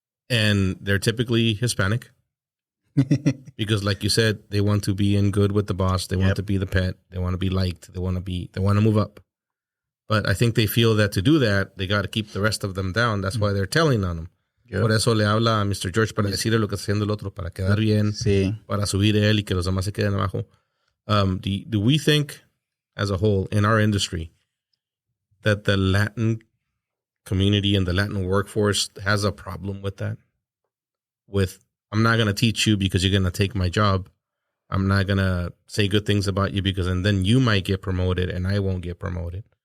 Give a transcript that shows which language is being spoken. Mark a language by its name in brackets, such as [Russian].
[English] And they're typically Hispanic because, like you said, they want to be in good with the boss. They want to be the pet. They want to be liked. They want to move up. But I think they feel that to do that, they got to keep the rest of them down. That's why they're telling on them. Yeah. [Spanish] Por eso le habla a Mr. George para decirle lo que está haciendo el otro, para quedar bien, Sí. para subir él y que los demás se queden abajo. [English] Do we think, as a whole, in our industry, that the Latin community and the Latin workforce has a problem with that? With, I'm not going to teach you because you're going to take my job. I'm not going to say good things about you and then you might get promoted and I won't get promoted.